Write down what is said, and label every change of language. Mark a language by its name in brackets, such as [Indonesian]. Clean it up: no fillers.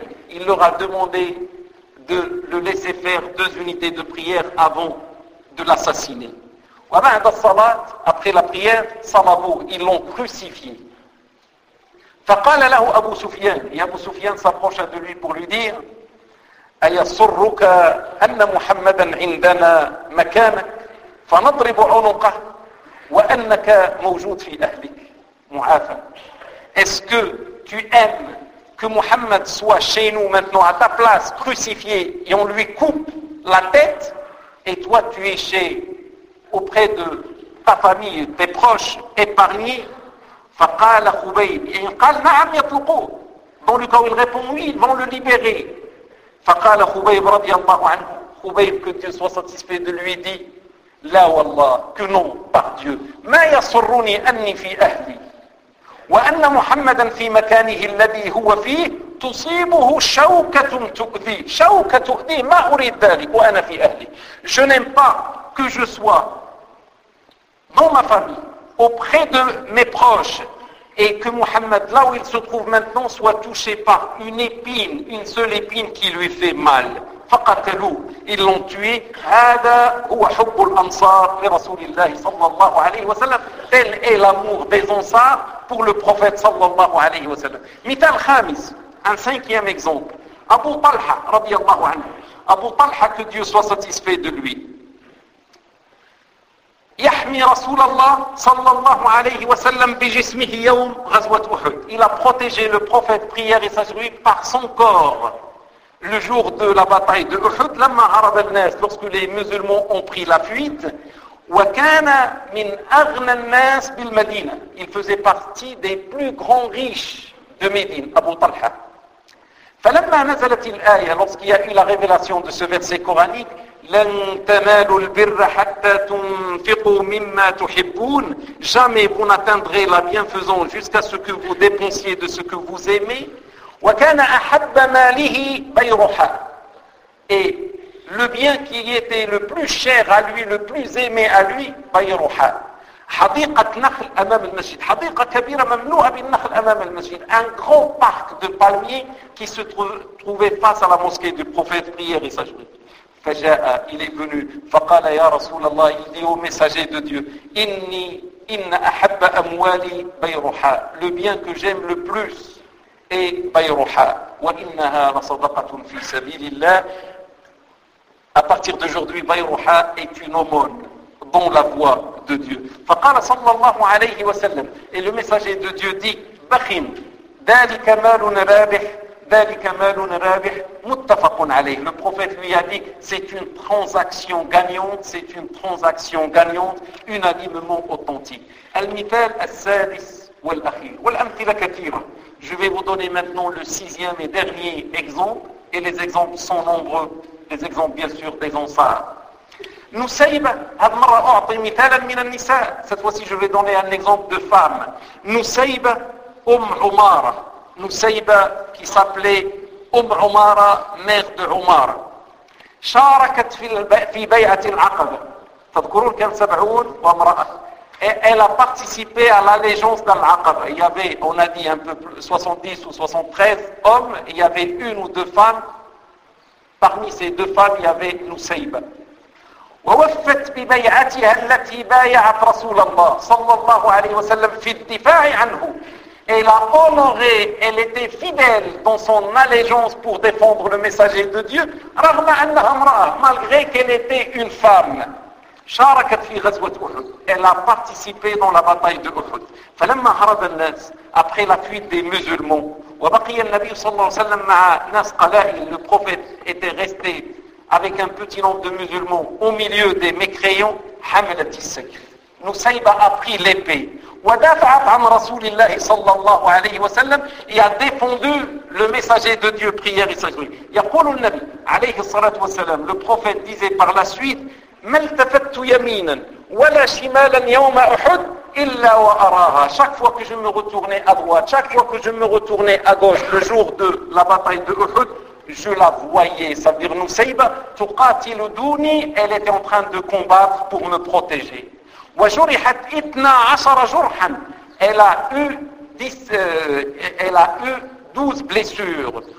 [French] Il leur a demandé de le laisser faire deux unités de prière avant de l'assassiner. Après la prière, ils l'ont crucifié. Et Abu Sufyan s'approcha de lui pour lui dire [Arabic] أيسرك أن محمدا عندنا مكانك فنضرب عنقه وأنك موجود في أهلك معافى. [French] Est-ce que tu aimes que Mohammed soit chez nous maintenant à ta place crucifié et on lui coupe la tête et toi tu es chez auprès de ta famille, tes proches épargnés. [Arabic] فقال خبيب إن قال نعم يطلقوه [French] dans le cas où il répond oui ils vont le libérer. [Arabic] فقال خبيب رضي الله عنه خبيب [French] que Dieu soit satisfait de lui dit [Arabic] لا والله [French] que non par Dieu [Arabic] ما يسرني أني في أهلي وأن محمدا في مكانه الذي هو فيه تصيبه شوكة تؤذي شوكة تؤذي ما أريد ذلك وأنا في أهلي. [French] Je n'aime pas que je sois dans ma famille auprès de mes proches et que Mohammed, là où il se trouve maintenant, soit touché par une épine, une seule épine qui lui fait mal. [Arabic] فقتلوا. [French] Ils l'ont tué. [Arabic] هذا هو حب الأنصار لرسول الله صلى الله عليه وسلم. [French] Tel est l'amour des Ansars pour le prophète [Arabic] صلى الله عليه وسلم. مثال خامس. [French] Un cinquième exemple. [Arabic] Abu Talha رضي الله عنه. [French] Abu Talha, que Dieu soit satisfait de lui. [Arabic] يحمي رسول الله صلى الله عليه وسلم بجسمه يوم غزوة أحد. [French] Il a protégé le prophète prière et sa joie par son corps le jour de la bataille de Uhud. [Arabic] لما عرض الناس, [French] lorsque les musulmans ont pris la fuite. [Arabic] وكان من أغنى الناس بالمدينة. [French] Il faisait partie des plus grands riches de Médine, Abu Talha. [Arabic] فلما نزلت الآية, [French] lorsqu'il y a eu la révélation de ce verset coranique, [Arabic] لن تنالوا البر حتى تنفقوا مما تحبون. [French] Jamais vous n'atteindrez la bienfaisance jusqu'à ce que vous dépensiez de ce que vous aimez. [Arabic] وكان أحب ماله بيرحا. [French] Et le bien qui était le plus cher à lui, le plus aimé à lui, بيرحا. [Arabic] حديقة نخل أمام المسجد. حديقة كبيرة ممنوعة بالنخل أمام المسجد. [French] Un grand parc de palmiers qui se trouvait face à la mosquée du prophète prière et sa joie. [Arabic] فجاء, [French] il est venu, [Arabic] فقال يا رسول الله, [French] il dit au messager de Dieu, [Arabic] إني إن أحب أموالي بيرحا. [French] Le bien que j'aime le plus est بيرحا. [Arabic] وإنها لصدقة في سبيل الله. [French] À partir d'aujourd'hui, بيرحا est une aumône dans la voie de Dieu. [Arabic] فقال صلى الله عليه وسلم, [French] et le messager de Dieu dit, [Arabic] بخيم, ذلك مالنا رابح. ذلك مال رابح متفق عليه. [French] Le prophète lui a dit, c'est une transaction gagnante, c'est une transaction gagnante, unanimement authentique. [Arabic] المثال السادس والأخير. والأمثلة كثيرة. [French] Je vais vous donner maintenant le sixième et dernier exemple, et les exemples sont nombreux, les exemples bien sûr des Ansars. [Arabic] نسيبة, هذه مرة أعطي مثالا من النساء. [French] Cette fois-ci, je vais donner un exemple de femme. [Arabic] نسيبة أم عمارة. [French] نسيبة qui s'appelait أم عمارة, mère de عمارة. [Arabic] شاركت في بيعة العقبة. تذكرون كان سبعون وامرأة. [French] Elle a participé à l'allégeance d'Al-Aqaba. Il y avait, on a dit un peu plus, 70 ou 73 hommes, il y avait une ou deux femmes. Parmi ces deux femmes, il y avait نسيبة. [Arabic] ووفت ببيعتها التي بايعت رسول الله صلى الله عليه وسلم في الدفاع عنه. [French] Elle a honoré, elle était fidèle dans son allégeance pour défendre le messager de Dieu, malgré qu'elle était une femme. [Arabic] شاركت في غزوة أحد. [French] Elle a participé dans la bataille de Uhud. [Arabic] فلما هرب الناس, [French] après la fuite des musulmans, [Arabic] وبقي النبي صلى الله عليه وسلم مع ناس قلائل, [French] le prophète était resté avec un petit nombre de musulmans au milieu des mécréants, [Arabic] حملت السكر. [French] نسيبة a pris l'épée. [Arabic] ودافعت عن رسول الله صلى الله عليه وسلم [French] et a défendu le messager de Dieu, prière et sacrifice. [Arabic] يقول النبي عليه الصلاة والسلام, [French] le prophète disait par la suite, [Arabic] ما التفت يمينا ولا شمالا يوم أحد إلا وأراها. [French] Chaque fois que je me retournais à droite, chaque fois que je me retournais à gauche, le jour de la bataille de Uhud, je la voyais. Ça veut dire [Arabic] نسيبة تقاتل دوني, [French] elle était en train de combattre pour me protéger. [Arabic] وجرحت 12 جرحا. [French] Elle a eu 12 blessures.